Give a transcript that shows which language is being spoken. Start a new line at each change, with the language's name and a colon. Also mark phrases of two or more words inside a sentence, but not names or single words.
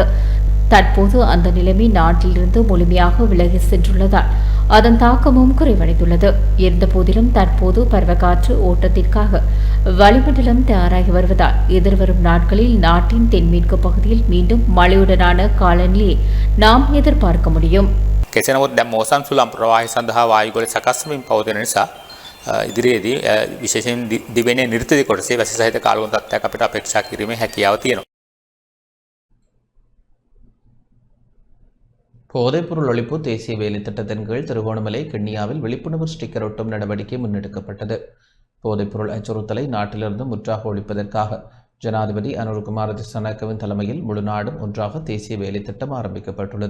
Tamil: தற்போது அந்த நிலைமை நாட்டிலிருந்து முழுமையாக விலகி சென்றுள்ளதால் அதன் தாக்கமும் குறைவடைந்துள்ளது. இருந்தபோதிலும் தற்போது பருவக்காற்று ஓட்டத்திற்காக வளிமண்டலம் தயாராகி வருவதால் எதிர்வரும் நாட்களில் நாட்டின் தென்மேற்கு பகுதியில் மீண்டும் மழையுடனான காலநிலையை நாம் எதிர்பார்க்க முடியும்.
Sinhala: කෙසේ නමුත් දැන් මෝසම් සුළම් ප්‍රවාහය සඳහා වායුගොඩ සකස් වෙමින් පවතින නිසා ඉදිරියේදී විශේෂයෙන් දිවෙනේ නිර්තදී කොටසේ වැසි සහිත කාලගුණ තත්ත්වයක් අපිට අපේක්ෂා කිරීමේ හැකියාව තියෙනවා.
Tamil: போதைப்பொருள் ஒழிப்பு தேசிய வேலை திட்டத்தின் கீழ் திருகோணமலை கிண்ணியாவில் விழிப்புணர்வு ஸ்டிக்கர் ஒட்டும் நடவடிக்கை முன்னெடுக்கப்பட்டது. போதைப்பொருள் அச்சுறுத்தலை நாட்டிலிருந்து முற்றாக ஒழிப்பதற்காக ஜனாதிபதி அனுர்குமார் திசாநாயக்கவின் தலைமையில் முழு நாடும் ஒன்றாக தேசிய வேலை திட்டம் ஆரம்பிக்கப்பட்டுள்ளது.